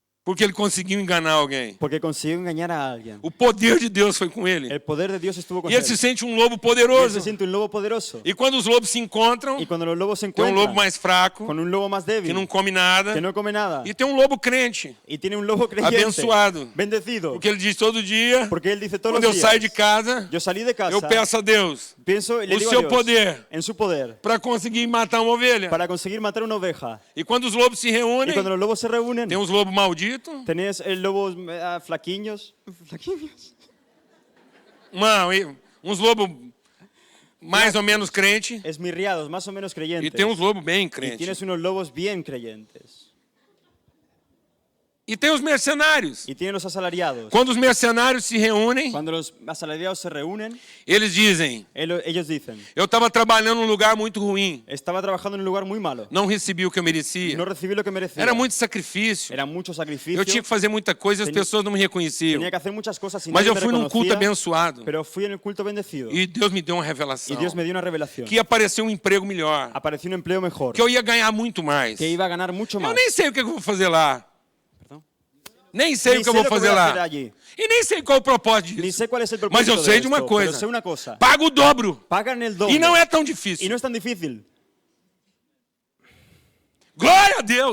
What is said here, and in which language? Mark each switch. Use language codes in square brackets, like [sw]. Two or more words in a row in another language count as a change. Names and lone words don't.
[pt] Porque ele conseguiu enganar alguém. [es] porque consiguió engañar a alguien. [pt] O poder de Deus foi com ele. [es] El poder de Dios estuvo con [pt] E [es] él. [pt] ele se sente um lobo [es] Y él poderoso. se siente un lobo poderoso. [pt] E quando os lobos se encontram, [es] Y cuando los lobos se [pt] tem um lobo [es] encuentran [pt] mais fraco, [es] con un lobo más [pt] que [es] débil, [pt] não come nada, [es] que no come nada, [pt] e tem um lobo crente, [es] y tiene un lobo creyente, [pt] abençoado. [es] bendecido, [pt] Porque ele diz todo dia, [es] porque él dice todos [pt] quando eu [es] los [pt] saio de [es] días, [pt] casa, [es] yo salí de casa, [pt] eu peço a Deus [es] pienso y le [pt] o [es] digo a [pt] seu [es] Dios, [pt] poder [es] en su poder, [pt] para conseguir matar uma ovelha. [es] para conseguir matar una oveja. [pt] E quando os lobos se [es] Y [pt] reúnem, [es] cuando los lobos se reúnen, [pt] tem uns lobos malditos, [es] tenés el lobos flaquiños, [pt] uns lobos mais ou menos crente, [es] esmirriados, más o menos creyentes. [pt] e tem uns lobos bem [es] Y [pt] crentes. [es] tienes unos lobos bien creyentes. [pt] E tem os mercenários. [es] Y tienes los asalariados. [pt] Quando os mercenários se reúnem, [es] Cuando los asalariados se reúnen, [pt] eles dizem: [es] ellos dicen, [pt] eu estava trabalhando num lugar muito ruim, [es] estaba trabajando en un lugar muy malo. [pt] não recebi o que eu merecia. [es] No recibí lo que merecía. [pt] Era muito sacrifício. [es] Era mucho sacrificio. [pt] Eu tinha que fazer muita coisa e as [es] Tenía- [pt] pessoas não me reconheciam. [es] Tenía que hacer muchas cosas y [pt] Mas [es] nadie [pt] eu [es] me [pt] fui num culto [es] reconocía, [pt] abençoado. [es] pero fui en el culto bendecido. [pt] E Deus me deu uma [es] Y [pt] revelação. [es] Dios me dio una revelación. [pt] Que ia aparecer um emprego melhor. [es] Apareció un empleo mejor. [pt] Que eu ia ganhar muito mais. [es] Que iba a ganar mucho [pt] Eu [es] más. [pt] nem sei o que eu vou fazer lá. [es] Perdón. [pt] Nem sei [es] Ni [pt] o que eu [es] sé [pt] vou [es] lo que [pt] fazer [es] voy a [pt] lá. [es] hacer allí. [pt] E nem sei qual o propósito [es] Ni [pt] disso. [es] sé cuál es el [pt] Mas [es] propósito [pt] eu sei de [es] de [pt] uma [es] esto, pero sé [pt] coisa. [es] una cosa. [pt] Paga o dobro. [es] Pagan el doble. [pt] E não é tão [es] Y [pt] difícil. [es] no es tan difícil. [pt] Glória a Deus.